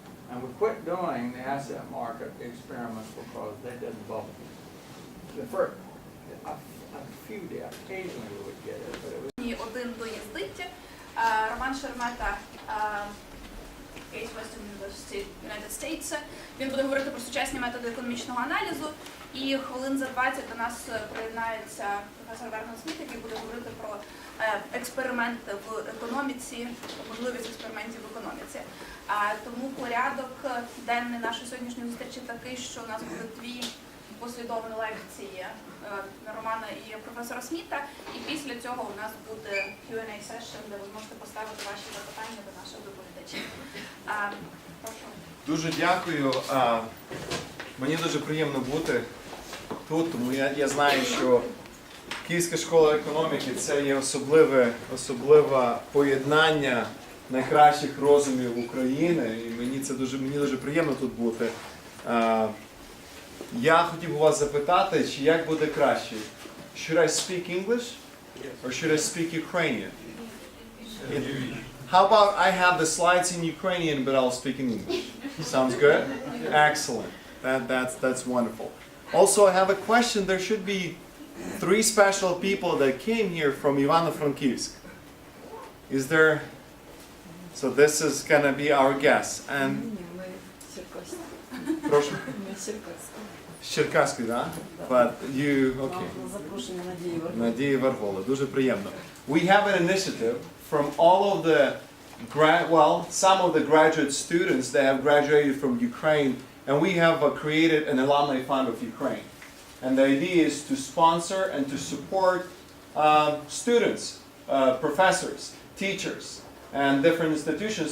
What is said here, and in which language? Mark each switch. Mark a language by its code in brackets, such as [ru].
[en] And we quit doing the asset market experiments because they didn't bubble. The first, a few did, occasionally we would get it, but it was. [uk] І один доїздить. Роман Шермета, Case Western University, United States. Він буде говорити про сучасні методи економічного аналізу. І хвилин за 20 до нас приєднається професор Вернон Сміт, який буде говорити про експерименти в економіці, можливість експериментів в економіці. Тому порядок денний нашої сьогоднішньої зустрічі такий, що у нас буде дві послідовні лекції Романа і професора Сміта, і після цього у нас буде Q&A session, де ви зможете поставити ваші запитання до наших доповідачів. Прошу. Дуже дякую. Мені дуже приємно бути тут, тому я знаю, що Київська школа економіки – це є особливе поєднання найкращих розумів України, і мені дуже приємно тут бути. Я хотів у вас запитати, чи як буде краще? [en] Should I speak English or should I speak Ukrainian? How about I have the slides in Ukrainian, but I'll speak in English? Sounds good? Excellent. That's wonderful. Also, I have a question. There should be 3 special people that came here from Ivano-Frankivsk. Is there? So this is gonna be our guest. And [uk] Ні, ми черкаські. прошу. Ми черкаські. Черкаський, да? [en] But you, okay. [uk] На запрошення Надії Верховної. Надія Варгола, дуже приємно. [en] We have an initiative from all of the, some of the graduate students that have graduated from Ukraine, and we have created an alumni fund of Ukraine. And the idea is to sponsor and to support students, professors, teachers, and different institutions.